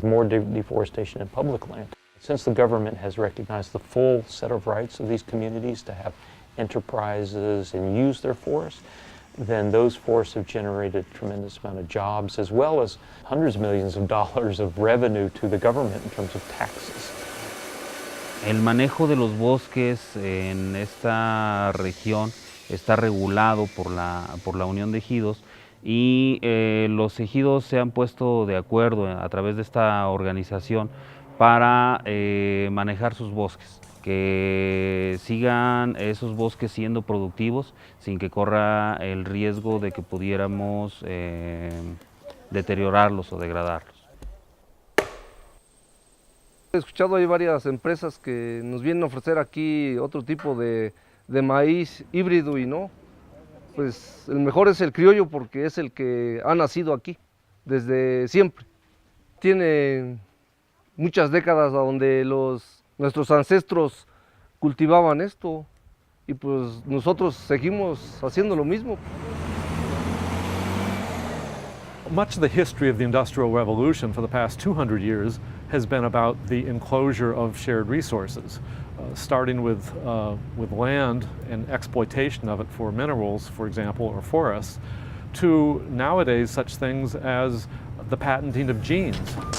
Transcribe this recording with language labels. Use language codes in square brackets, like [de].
[en] There's more deforestation in public land. Since the government has recognized the full set of rights of these communities to have enterprises and use their forests, then those forests have generated a tremendous amount of jobs as well as hundreds of millions of dollars of revenue to the government in terms of taxes. [es] El manejo de los bosques en esta región está regulado por la Unión de Ejidos y los ejidos se han puesto de acuerdo a través de esta organización para manejar sus bosques, que sigan esos bosques siendo productivos sin que corra el riesgo de que pudiéramos deteriorarlos o degradarlos. He escuchado, hay varias empresas que nos vienen a ofrecer aquí otro tipo de maíz híbrido y no, pues el mejor es el criollo porque es el que ha nacido aquí desde siempre. Tiene muchas décadas donde nuestros ancestros cultivaban esto y pues nosotros seguimos haciendo lo mismo. [en] Much of the history of the Industrial Revolution for the past 200 years has been about the enclosure of shared resources, starting with land and exploitation of it for minerals, for example, or forests, to nowadays such things as the patenting of genes.